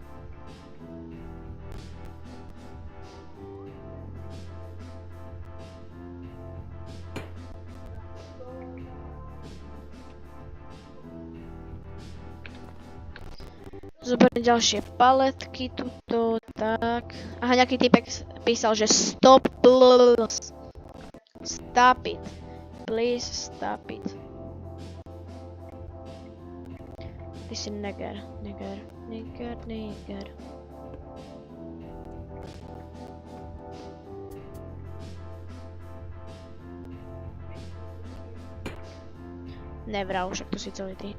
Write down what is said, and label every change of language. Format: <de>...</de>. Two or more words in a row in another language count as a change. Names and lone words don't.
<sk>Zoberiem ďalšie paletky tuto, tak. Aha, nejaký typek písal, že</sk> <en>stop, please. Stop it. Please stop it.</en> <sk>Ty si neger. Nevral, však to si celý ty.</sk>